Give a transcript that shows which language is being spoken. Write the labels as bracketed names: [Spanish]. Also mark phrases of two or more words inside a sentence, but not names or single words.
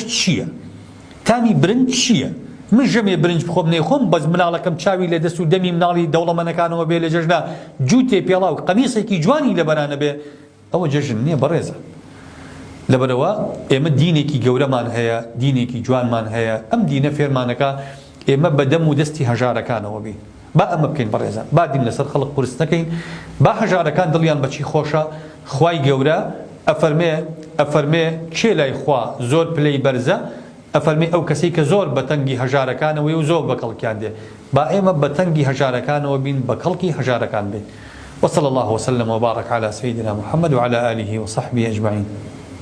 [Central Kurdish] چییە تامی برنج چییە من ژەمێ برنج بخۆم نێخۆم بەس مناڵەکەم چاوی لە دەست و دەمی مناڵی دەوڵەمەندەکانەوە بێ لە جەژنا جووتێ پێڵاو قەمیسێکی جوانی لەبەرانە بێ ئەوە جەژن نییە بەڕێزە لەبەرەوە ئێمە دینێکی گەورەمان هەیە دینێکی جوانمان هەیە ئەم دینە فێرمانەکە ئێمە بە دەم و دەستی هەژارەکانەوە بین با ئەمە بکەین بەڕێزان با دین لەسەر خەڵک قورس نەکەین با هەژارەکان دڵیان بەچی خۆشە خوای گەورە ئەفەرمێ کێ لای خوا زۆر پلەی بەرزە ئەفەرمێ ئەو کەسەی کە زۆر بە تەنگی هەژارەکانەوەی و زۆر بە کەڵکیان دێ با ئێمە بە تەنگی هەژارەکانەوە بین بە کەڵکی هەژارەکان بین [Arabic] وصلى الله وسلم وبارك على سيدنا محمد وعلى آله وصحبه أجمعين